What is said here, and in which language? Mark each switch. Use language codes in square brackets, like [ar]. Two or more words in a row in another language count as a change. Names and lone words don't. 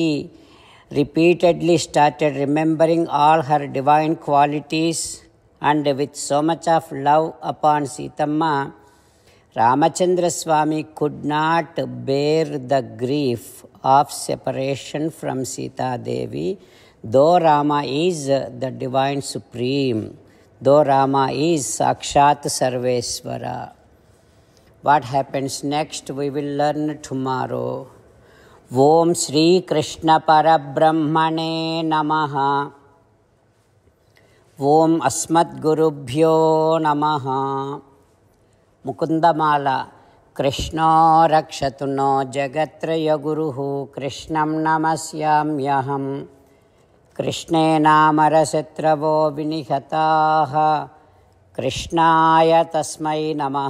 [en] repeatedly started remembering all her divine qualities, and with so much of love upon Sitamma, Ramachandra Swami could not bear the grief of separation from Sita Devi, though Rama is the divine supreme, though Rama is [sa] साक्षात् सर्वेश्वर. [en] What happens next we will learn tomorrow. [sa] ॐ श्री कृष्ण परब्रह्मणे नमः. ॐ अस्मत् गुरुभ्यो नमः. ముకుందమాల. कृष्णो रक्षतु नो जगत्रय गुरुः कृष्णं नमस्याम्यहं. कृष्णे नामरशत्रवो विनिहताः कृष्णाय तस्मै नमः.